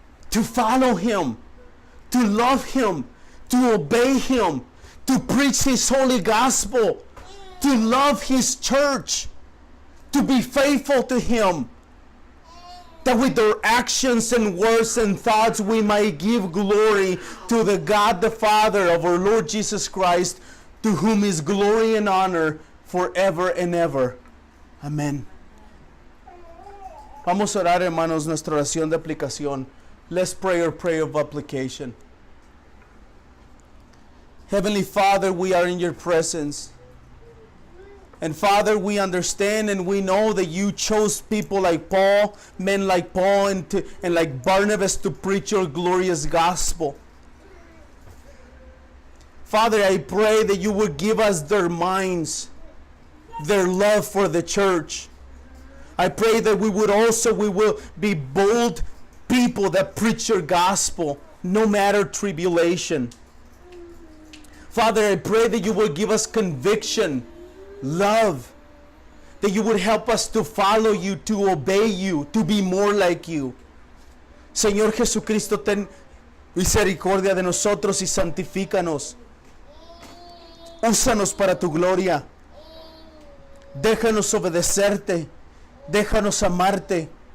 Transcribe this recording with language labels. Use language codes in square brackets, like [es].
[en] to follow Him, to love Him, to obey Him, to preach His holy gospel, to love His church, to be faithful to Him, that with our actions and words and thoughts we might give glory to the God the Father of our Lord Jesus Christ, to whom is glory and honor forever and ever. [es] Amén. Vamos a orar, hermanos, nuestra oración de aplicación. [en] Let's pray our prayer of application. Heavenly Father, we are in your presence. And Father, we understand and we know that you chose people like Paul, men like Paul and like Barnabas to preach your glorious gospel. Father, I pray that you would give us their minds, their love for the church. I pray that we will be bold people that preach your gospel, no matter tribulation. Father, I pray that you will give us conviction, love, that you would help us to follow you, to obey you, to be more like you. [es] Señor Jesucristo, ten misericordia de nosotros y santifícanos. Úsanos para tu gloria. Déjanos obedecerte. Déjanos amarte.